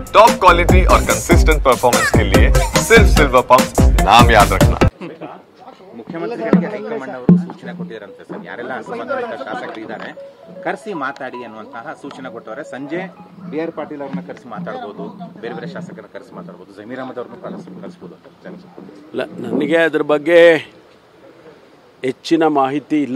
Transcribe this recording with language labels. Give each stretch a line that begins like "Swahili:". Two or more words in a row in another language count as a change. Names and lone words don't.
Hindi: टॉप क्वालिटी और कंसिस्टेंट परफॉर्मेंस के लिए सिर्फ सिल्वर पंप नाम याद रखना।
Kannada: ಮುಖ್ಯಮಂತ್ರಿಗಳಿಗೆ ಹೈಕಮಾಂಡ್ ಅವರು ಸೂಚನೆ ಕೊಟ್ಟಿದ್ದಾರಂತೆ ಸರ್, ಯಾರೆಲ್ಲ ಅಸಮಾಧಾನಿತ ಶಾಸಕರಿದ್ದಾರೆ ಕರೆಸಿ ಮಾತಾಡಿ ಅನ್ನುವಂತಹ ಸೂಚನೆ ಕೊಟ್ಟವರೆ. ಸಂಜೆ BR ಪಾಟೀಲ್ ಅವ್ರನ್ನ ಕರೆಸಿ ಮಾತಾಡ್ಬೋದು, ಬೇರೆ ಬೇರೆ ಶಾಸಕರನ್ನ ಕರೆಸಿ ಮಾತಾಡ್ಬೋದು, ಜಮೀರ್ ಅಹಮದ್ ಅವ್ರನ್ನ ಕರೆಸ್ಬೋದು ಇಲ್ಲ. ನನಗೆ ಅದ್ರ ಬಗ್ಗೆ ಹೆಚ್ಚಿನ ಮಾಹಿತಿ ಇಲ್ಲ.